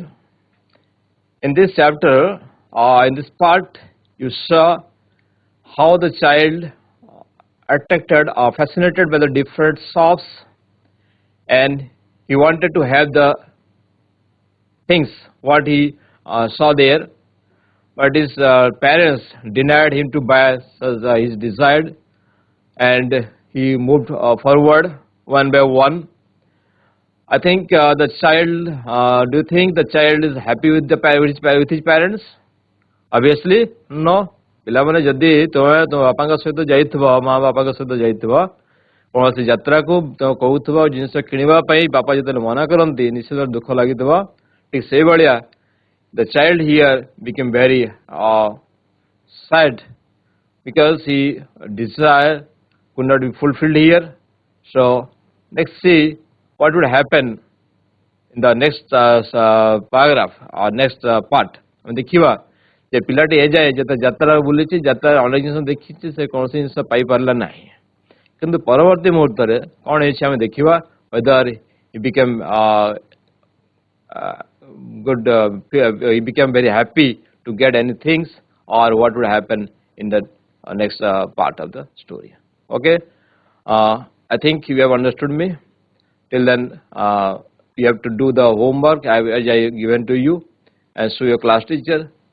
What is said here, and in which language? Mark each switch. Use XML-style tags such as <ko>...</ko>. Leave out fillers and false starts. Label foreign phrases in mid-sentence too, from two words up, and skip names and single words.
<en>In this chapter, in this part, you saw how the child attracted or fascinated by the different shops, and he wanted to have the things what he saw there, but his parents denied him to buy as his desired, and he moved forward one by one. I think the child, do you think the child is happy with with his parents? Obviously, no.</en> <or>ପିଲାମାନେ ଯଦି ତୁମେ ତୁମ ବାପାଙ୍କ ସହିତ ଯାଇଥିବ, ମା ବାପାଙ୍କ ସହିତ ଯାଇଥିବ କୌଣସି ଯାତ୍ରାକୁ କହୁଥିବ ଜିନିଷ କିଣିବା ପାଇଁ, ବାପା ଯେତେବେଳେ ମନା କରନ୍ତି ନିଶ୍ଚିତ ଦୁଃଖ ଲାଗିଥିବ। ଠିକ ସେଇଭଳିଆ</or> <en>the child here became very sad because his desire could not be fulfilled here. So let's see what would happen in the next paragraph or next part.</en> <or>ଦେଖିବା ଯେ ପିଲାଟି ଏଯାଏ ଯେତେ ଯାତ୍ରା ବୁଲିଛି, ଯାତ୍ରା ଅନେକ ଜିନିଷ ଦେଖିଛି, ସେ କୌଣସି ଜିନିଷ ପାଇପାରିଲା ନାହିଁ, କିନ୍ତୁ ପରବର୍ତ୍ତୀ ମୁହୂର୍ତ୍ତରେ କ'ଣ ହେଇଛି ଆମେ ଦେଖିବା।</or> <en>whether he became good, he became very happy to get any things, or what would happen in the next part of the story. Okay, I think you have understood me. Till then, you have to do the homework I given to you and show your class teacher.</en>